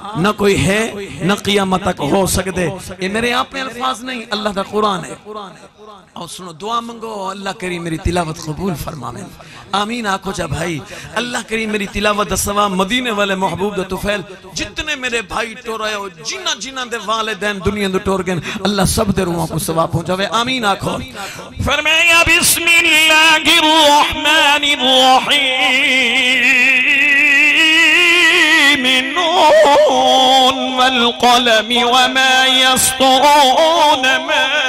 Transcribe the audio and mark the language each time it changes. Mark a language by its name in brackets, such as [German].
[Urdu] نہ کوئی ہے نہ قیامت تک ہو سکتے. یہ میرے اپنے الفاظ نہیں، [Saraiki] اللہ دا قرآن ہے. اور سنو دعا منگو اللہ کریم میری تلاوت قبول فرماویں. آمین آکھو جا بھائی. اللہ کریم میری تلاوت دا ثواب مدینے والے محبوب دا طفیل جتنے میرے بھائی ٹورے ہو جنہ دے والدین دنیا دے ٹور گئے اللہ سب دے روحوں کو ثواب پہنچاوے. آمین آکھو. [Arabic] فرمایا بسم اللہ الرحمن الرحیم نون والقلم وما يسطرون ما